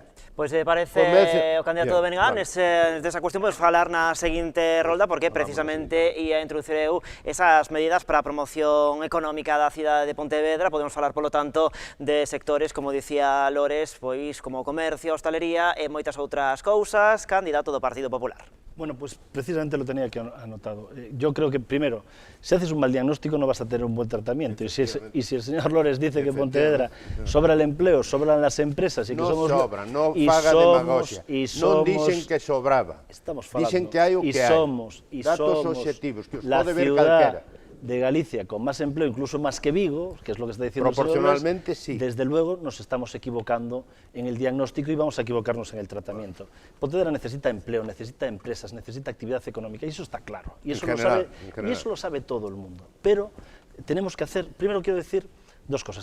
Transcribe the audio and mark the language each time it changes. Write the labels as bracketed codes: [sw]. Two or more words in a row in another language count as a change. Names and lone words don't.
[gl] Pois parece o candidato do BNG nesa cuestión podemos falar na seguinte rolda porque precisamente ia introducir eu esas medidas para a promoción económica da cidade de Pontevedra. Podemos falar, polo tanto, de sectores, como dicía Lores, pois como o comercio, a hostalería e moitas outras cousas. Candidato do Partido Popular. [es] Bueno, pues precisamente lo tenía aquí anotado. Yo creo que, primero, si haces un mal diagnóstico no vas a tener un buen tratamiento. Y si el señor Lores dice que en Pontevedra sobra el empleo, sobran las empresas y que somos... [gl] No sobra, no faga demagogia. Non dixen que sobraba. Estamos falando. Dixen que hai o que hai. Datos obxectivos, que os pode ver calquera. [es] de Galicia con más empleo, incluso más que Vigo, que es lo que está diciendo el señor Lois, Proporcionalmente, sí. desde luego nos estamos equivocando en el diagnóstico y vamos a equivocarnos en el tratamiento. Pontevedra necesita empleo, necesita empresas, necesita actividad económica, y eso está claro. Y eso, y eso lo sabe todo el mundo. Pero tenemos que hacer, primero quiero decir, dos cosas.